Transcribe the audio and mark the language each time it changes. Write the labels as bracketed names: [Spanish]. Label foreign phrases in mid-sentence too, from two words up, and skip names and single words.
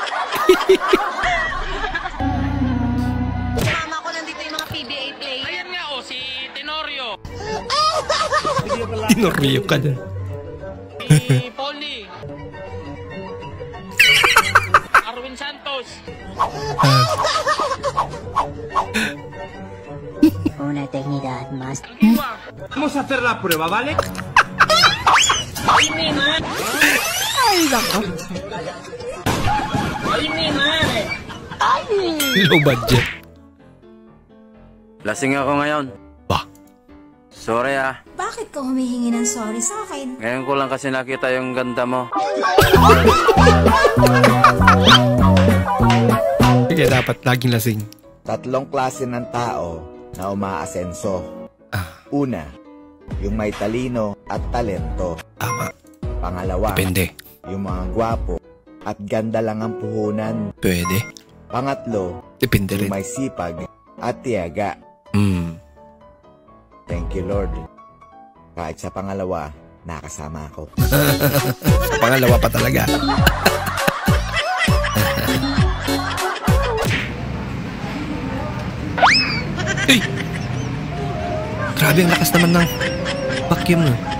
[Filipino] Mama ko nandito yung mga PBA player. Ayan nga o, si Tenorio. Tenorio ka dyan. Si Polly. Arwin Santos. [Spanish] Una eternidad más. Vamos a hacer la prueba, ¿vale? Ay, mi man. [Filipino] Ay, nako. Ay, mi man. [English] Low budget. [Filipino] Lasing ako ngayon. Bah. Sorry ah. Bakit ka humihingi ng sorry sa akin? Ngayon ko lang kasi nakita yung ganda mo. Kaya dapat laging lasing. Tatlong klase ng tao na umaasenso. Una, yung may talino at talento. Tama. Pangalawa, Depende. yung mga gwapo at ganda lang ang puhunan. Pwede. Pangatlo, Depende yung rin. may sipag at tiyaga. [English] Thank you, Lord. [Filipino] Kahit sa pangalawa, nakasama ako. Sa pangalawa pa talaga. Hey! Grabe ang lakas naman ng vacuum no.